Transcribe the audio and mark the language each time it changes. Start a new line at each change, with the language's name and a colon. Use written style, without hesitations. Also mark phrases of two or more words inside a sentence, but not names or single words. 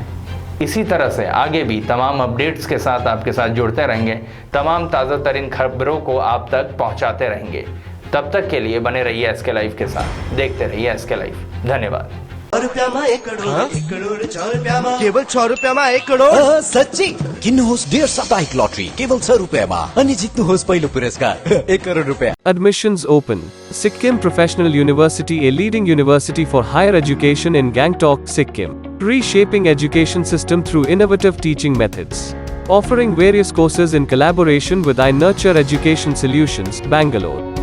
Hindi: इसी तरह से आगे भी तमाम अपडेट्स के साथ आपके साथ जुड़ते रहेंगे, तमाम ताज़ा तरीन खबरों को आप तक पहुंचाते रहेंगे। तब तक के लिए बने रहिए SK लाइव के साथ, देखते रहिए SK लाइव। धन्यवाद।
Gujarati: केवल 100 રૂપિયામાં 1 કરોડ
Nepali: सच्ची किन्नुहोस् डेढ साप्ताहिक लटरी केवल 100 रुपियाँमा अनि जित्नुहोस् पहिलो पुरस्कार 1 करोड रुपियाँ।
English: Admissions open. Sikkim Professional University, a leading university for higher education in Gangtok, Sikkim. Reshaping education system through innovative teaching methods. Offering various courses in collaboration with iNurture Education Solutions, Bangalore.